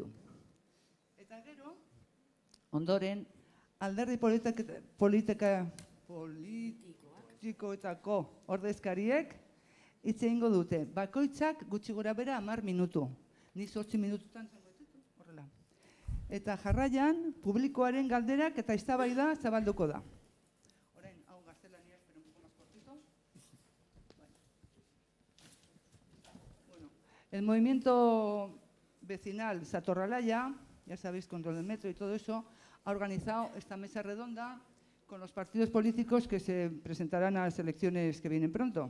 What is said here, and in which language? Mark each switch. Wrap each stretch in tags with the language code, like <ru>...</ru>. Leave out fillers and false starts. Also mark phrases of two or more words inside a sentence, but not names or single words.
<eu>Eta gero, ondoren, alderdi politikoetako ordezkariek hitz egingo dute. Bakoitzak gutxi gora bera 10 minutu. Ni 8 minututan zango ditu, horrela. Eta jarraian, publikoaren galderak eta eztabaida zabalduko da. Orain, hau gaztelania,</eu> <es>pero un poco más cortito. Bueno, el movimiento vecinal Satorralaia, ya sabéis, control del metro y todo eso, ha organizado esta mesa redonda con los partidos políticos que se presentarán a las elecciones que vienen pronto.</es>